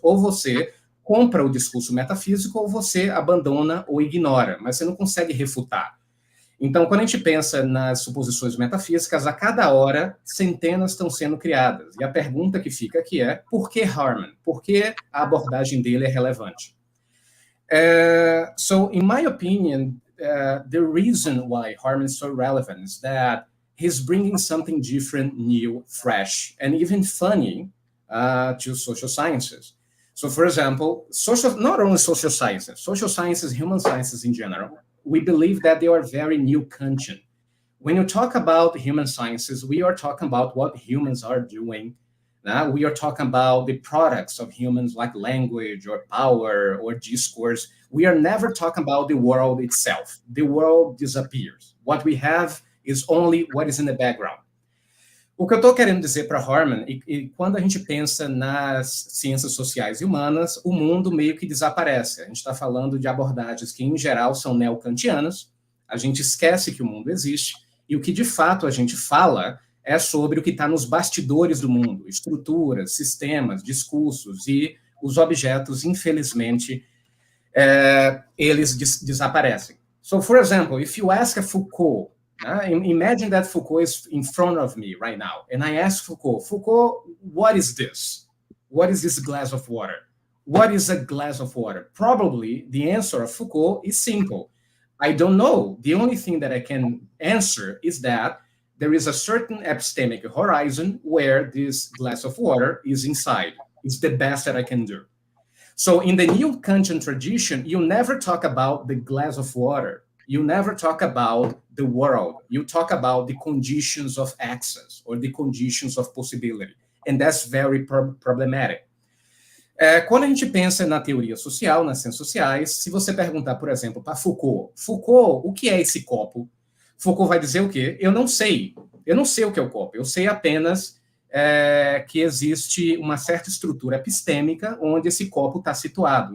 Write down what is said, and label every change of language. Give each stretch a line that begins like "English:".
Portuguese: Ou você compra o discurso metafísico, ou você abandona ou ignora, mas você não consegue refutar. Então, quando a gente pensa nas suposições metafísicas, a cada hora, centenas estão sendo criadas. E a pergunta que fica aqui é, por que Harman? Por que a abordagem dele é relevante?
English: So, in my opinion, the reason why Harman is so relevant is that he's bringing something different, new, fresh, and even funny to social sciences. So, for example, not only social sciences, human sciences in general, we believe that they are very new Kantian. When you talk about human sciences, we are talking about what humans are doing. We are talking about the products of humans like language or power or discourse. We are never talking about the world itself. The world disappears. What we have is only what is in the background.
Portuguese: O que eu estou querendo dizer para Harman, e quando a gente pensa nas ciências sociais e humanas, o mundo meio que desaparece. A gente está falando de abordagens que, em geral, são neocantianas, a gente esquece que o mundo existe, e o que, de fato, a gente fala é sobre o que está nos bastidores do mundo, estruturas, sistemas, discursos, e os objetos, infelizmente, eles desaparecem.
English: So, for example, if you ask a Foucault, imagine that Foucault is in front of me right now, and I ask Foucault, what is this? What is this glass of water? What is a glass of water? Probably the answer of Foucault is simple. I don't know. The only thing that I can answer is that there is a certain epistemic horizon where this glass of water is inside. It's the best that I can do. So in the new Kantian tradition, you never talk about the glass of water. You never talk about the world. You talk about the conditions of access or the conditions of possibility. And that's very problematic.
Portuguese: Quando a gente pensa na teoria social, nas ciências sociais, se você perguntar, por exemplo, para Foucault, o que é esse copo? Foucault vai dizer o quê? Eu não sei. Eu não sei o que é o copo. Eu sei apenas que existe uma certa estrutura epistêmica onde esse copo está situado.